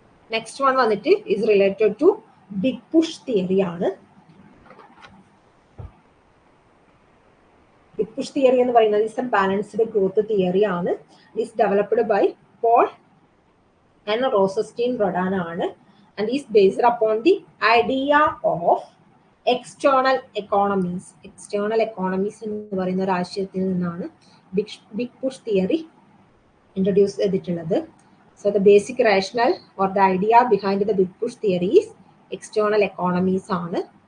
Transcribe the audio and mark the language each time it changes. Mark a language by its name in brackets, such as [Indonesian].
[English] next one [Malayalam] വന്നിട്ട് [English] Is related to big push theory ആണ്. Big push theory [Malayalam] എന്ന് പറയുന്നത് [English] Is a balanced growth theory ആണ്. Is developed by Paul and Rosenstein Rodan ആണ്. And is based upon the idea of external economies. [Malayalam] External economies എന്ന് പറയുന്ന ഒരു ആശയത്തിൽ നിന്നാണ് ബിഗ് പുഷ് തിയറി ഇൻട്രൊഡ്യൂസ് ചെയ്തിട്ടുള്ളത്. [English] So the basic rationale or the idea behind the big push theory is external economies ആണ്.